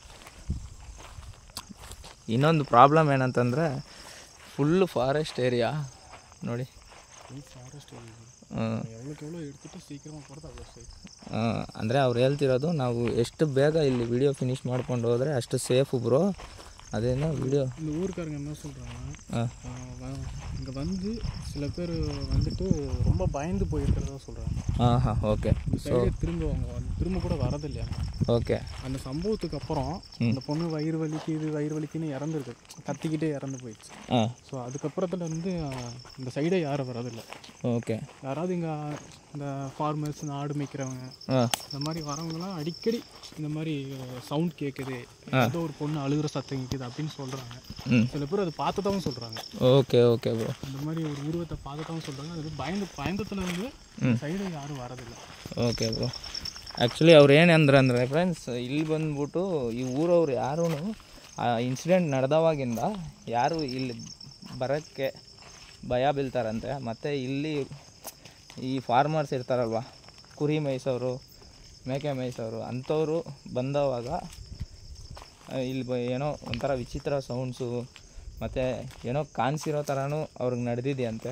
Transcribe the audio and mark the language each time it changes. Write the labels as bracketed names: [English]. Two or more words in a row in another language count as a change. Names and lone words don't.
[Kannada] ಇನ್ನೊಂದು ಪ್ರಾಬ್ಲಮ್ ಏನಂತಂದರೆ [English] full forest area [Kannada] ನೋಡಿ. ಅಂದರೆ ಅವ್ರು ಹೇಳ್ತಿರೋದು ನಾವು ಎಷ್ಟು ಬೇಗ ಇಲ್ಲಿ ವಿಡಿಯೋ ಫಿನಿಷ್ ಮಾಡ್ಕೊಂಡು ಹೋದರೆ ಅಷ್ಟು [English] safe bro. [Tamil] அதேனா வீடியோ இந்த ஊருக்காரங்க என்ன சொல்கிறாங்க, இங்கே வந்து சில பேர் வந்துட்டு ரொம்ப பயந்து போயிருக்கிறதா சொல்கிறாங்க. ஓகே. ஸோ திரும்ப கூட வரதில்லையா. ஓகே. அந்த சம்பவத்துக்கு அப்புறம் அந்த பொண்ணு வயிறு வலிக்குன்னு இறந்துருக்கு, கத்திக்கிட்டே இறந்து போயிடுச்சு. ஸோ அதுக்கப்புறத்துல இருந்து இந்த சைடே யாரும் வரதில்லை. ஓகே. யாராவது இங்கே இந்த ஃபார்மர்ஸ், இந்த ஆடு மேய்க்கிறவங்க, இந்த மாதிரி வரவங்களாம் அடிக்கடி இந்த மாதிரி சவுண்ட் கேட்குது, ஏதோ ஒரு பொண்ணு அழுகிற சத்தம் கேட்குது அப்படின்னு சொல்கிறாங்க. சில பேர் அதை பார்த்துட்டாவும் சொல்கிறாங்க. [English] okay okay bro. [Tamil] அந்த மாதிரி ஒரு உருவத்தை பார்த்துட்டாவும் சொல்கிறாங்க. அது பயந்தத்தில் வந்து [Kannada] ಸೈಡ್ ಯಾರು ಬರೋದಿಲ್ಲ. [English] okay bro. [Kannada] ಆ್ಯಕ್ಚುಲಿ ಅವ್ರು ಏನಂದ್ರೆ ಫ್ರೆಂಡ್ಸ್, ಇಲ್ಲಿ ಬಂದ್ಬಿಟ್ಟು ಈ ಊರವ್ರು ಯಾರೂ ಆ ಇನ್ಸಿಡೆಂಟ್ ನಡೆದವಾಗಿಂದ ಯಾರು ಇಲ್ಲಿ ಬರೋಕ್ಕೆ ಭಯ ಬೀಳ್ತಾರಂತೆ. ಮತ್ತು ಇಲ್ಲಿ ಈ ಫಾರ್ಮರ್ಸ್ ಇರ್ತಾರಲ್ವ, ಕುರಿ ಮೇಯಿಸೋರು, ಮೇಕೆ ಮೇಯಿಸೋರು, ಅಂಥವರು ಬಂದವಾಗ ಇಲ್ಲಿ ಏನೋ ಒಂಥರ ವಿಚಿತ್ರ ಸೌಂಡ್ಸು ಮತ್ತು ಏನೋ ಕಾಣಿಸಿರೋ ಥರನೂ ಅವ್ರಿಗೆ ನಡೆದಿದೆಯಂತೆ.